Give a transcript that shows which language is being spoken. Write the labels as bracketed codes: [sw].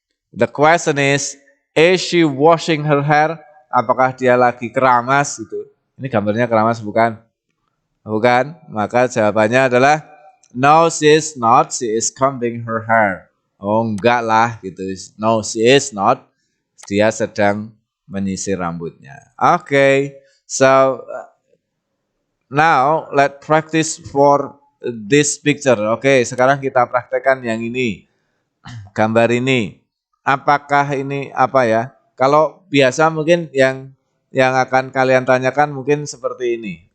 [id] The question is she washing her hair? Apakah dia lagi keramas gitu? Ini gambarnya keramas bukan? Bukan? [en] Maka jawabannya adalah no, she is not. She is combing her hair. Oh, enggak lah gitu. [id] No, she is not. Dia sedang menyisir rambutnya. [en] Okay. So now let's practice for this picture. [id] Oke, sekarang kita praktekkan yang ini. Gambar ini. Apakah ini apa ya? Kalau biasa mungkin yang akan kalian tanyakan mungkin seperti ini.